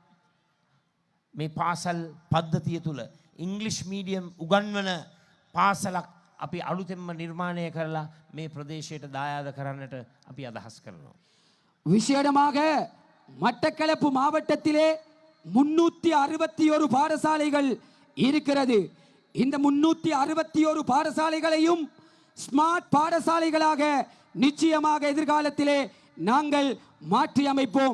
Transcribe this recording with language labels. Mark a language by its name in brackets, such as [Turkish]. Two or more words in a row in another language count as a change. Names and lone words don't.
[Sinhala] මේ පාසල් පද්ධතිය තුළ [English] English medium [Sinhala] උගන්වන පාසලක් අපි අලුතෙන්ම නිර්මාණය කරලා මේ பிரதேශයට දායාද කරන්නට අපි අදහස් කරනවා. [Tamil] விசேடமாக மட்டக்களப்பு மாவட்டத்திலே 361 பாடசாலைகள் இருக்கிறது. இந்த 361 பாடசாலைகளையும் ஸ்மார்ட் பாடசாலைகளாக நிச்சயமாக எதிர்காலத்திலே நாங்கள் மாற்றி அமைப்போம்.